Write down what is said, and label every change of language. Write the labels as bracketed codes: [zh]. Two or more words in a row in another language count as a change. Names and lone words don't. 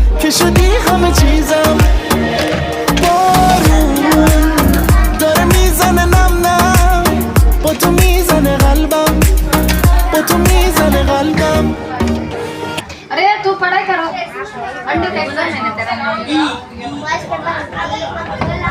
[fa] شدی همه چیزم بارون داره میزنه نم نم با تو میزنه قلبم با تو میزنه قلبم [hi] अरे तू पढ़ाई करो अंडे का एग्जाम है ना तेरा